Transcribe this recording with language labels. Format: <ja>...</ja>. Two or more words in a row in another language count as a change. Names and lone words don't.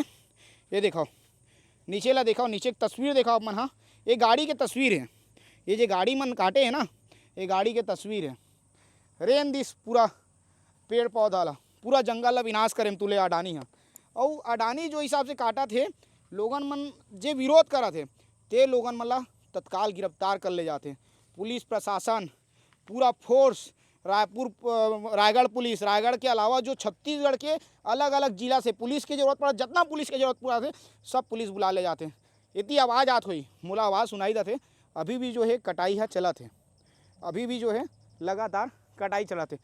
<hne>ये देखो नीचे ला देखो, नीचे की तस्वीर देखो मन। हाँ ये गाड़ी के तस्वीर है, ये जो गाड़ी मन काटे है ना ये गाड़ी के तस्वीर है। रेन दिस पूरा पेड़ पौधा ला, पूरा जंगल ला विनाश करें तुले अडानी हाँ। और अडानी जो हिसाब से काटा थे, लोगन मन जे विरोध करा थे ते लोगन मन ला तत्काल गिरफ्तार कर ले जाते। पुलिस प्रशासन पूरा फोर्स, रायगढ़ पुलिस, रायगढ़ के अलावा जो छत्तीसगढ़ के अलग अलग जिला से पुलिस की जरूरत पड़ा, जितना पुलिस की जरूरत पड़ा थे सब पुलिस बुला ले जाते। इतनी आवाज़ आत हुई, मोला आवाज़ सुनाई देते। अभी भी जो है कटाई है चला थे, अभी भी जो है लगातार कटाई चला थे।</hne>